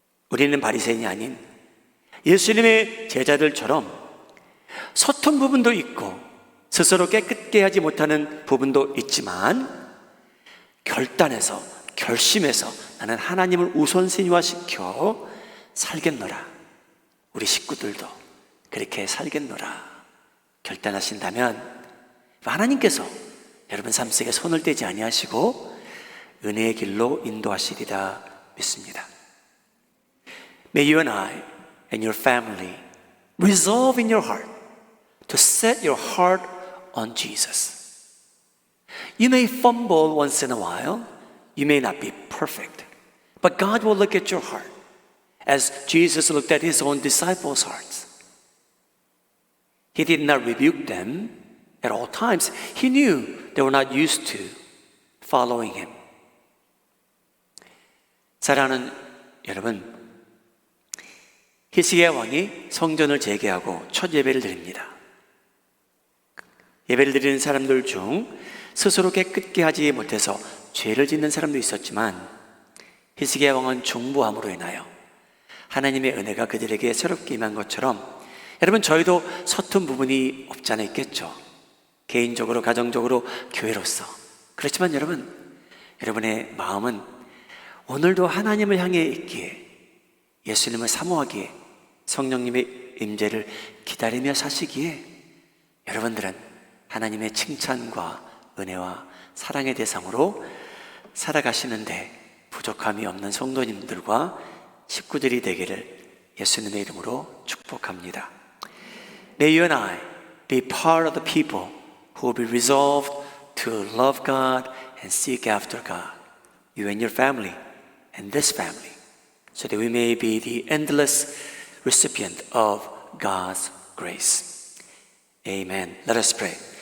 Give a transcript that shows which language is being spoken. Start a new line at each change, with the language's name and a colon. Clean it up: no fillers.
Korean: 우리는 바리새인이 아닌 예수님의 제자들처럼 서툰 부분도 있고 스스로 깨끗게 하지 못하는 부분도 있지만 결단해서, 결심해서 나는 하나님을 우선순위화시켜 살겠노라, 우리 식구들도 그렇게 살겠노라 결단하신다면 하나님께서 여러분 삶 속에 손을 떼지 아니하시고 은혜의 길로 인도하시리라 믿습니다.
English: May you and I and your family resolve in your heart to set your heart on Jesus. You may fumble once in a while. You may not be perfect. But God will look at your heart as Jesus looked at his own disciples' hearts. He did not rebuke them at all times. He knew they were not used to following him.
Korean: 사랑하는 여러분, 히스기야 왕이 성전을 재개하고 첫 예배를 드립니다. 예배를 드리는 사람들 중 스스로 깨끗게 하지 못해서 죄를 짓는 사람도 있었지만 히스기야 왕은 중보함으로 인하여 하나님의 은혜가 그들에게 새롭게 임한 것처럼 여러분 저희도 서툰 부분이 없지 않아 있겠죠. 개인적으로, 가정적으로, 교회로서. 그렇지만 여러분의 마음은 오늘도 하나님을 향해 있기에, 예수님을 사모하기에, 성령님의 임재를 기다리며 사시기에 여러분들은 하나님의 칭찬과 은혜와 사랑의 대상으로 살아가시는데 부족함이 없는 성도님들과 식구들이 되기를 예수님의 이름으로 축복합니다.
English: May you and I be part of the people who will be resolved to love God and seek after God. You and your family and this family, so that we may be the endless recipient of God's grace. Amen. Let us pray.